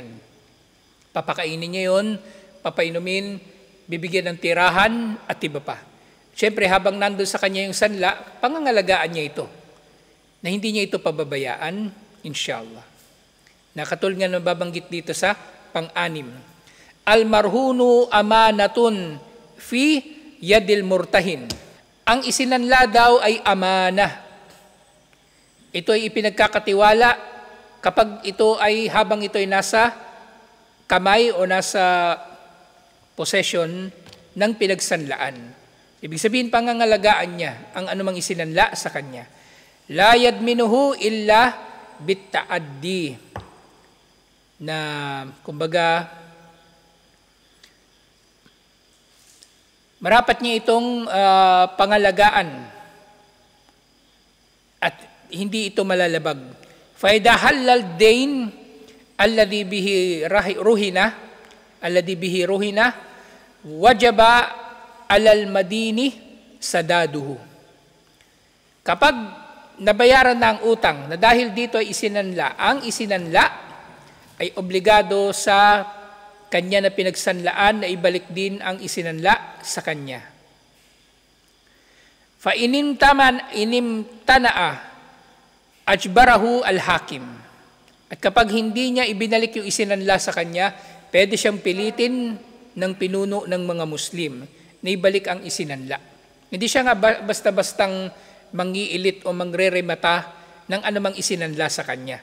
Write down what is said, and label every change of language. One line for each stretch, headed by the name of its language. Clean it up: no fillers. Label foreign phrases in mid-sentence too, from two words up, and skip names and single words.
Filipino: Papakainin niya yun, papainumin, bibigyan ng tirahan at iba pa. Siyempre, habang nandun sa kanya yung sanla, pangangalagaan niya ito. Na hindi niya ito pababayaan, inshallah. Nakatulad nga nababanggit dito sa pang-anim.
Arabic: المرهون أمانة في يد المرتهن.
Filipino: Ang isinanla daw ay amana. Ito ay ipinagkakatiwala kapag ito ay habang ito ay nasa kamay o nasa possession ng pinagsanlaan. Ibig sabihin, pangangalagaan niya ang anumang isinanla sa kanya.
Arabic: لا يضمنه إلا بالتعدي.
Filipino: Na, kumbaga, marapat niya itong pangalagaan at hindi ito malalabag.
Arabic: فإذا حل الدين الذي به رهن وجب على المدين سداده.
Filipino: Kapag nabayaran na ang utang na dahil dito ay isinanla, ang isinanla ay obligado sa kanya na pinagsanlaan na ibalik din ang isinanla sa kanya.
Arabic: فإن امتنع أجبره الحاكم.
Filipino: At kapag hindi niya ibinalik yung isinanla sa kanya, pwede siyang pilitin ng pinuno ng mga Muslim na ibalik ang isinanla. Hindi siya nga basta-bastang mangiilit o mangreremata ng anumang isinanla sa kanya.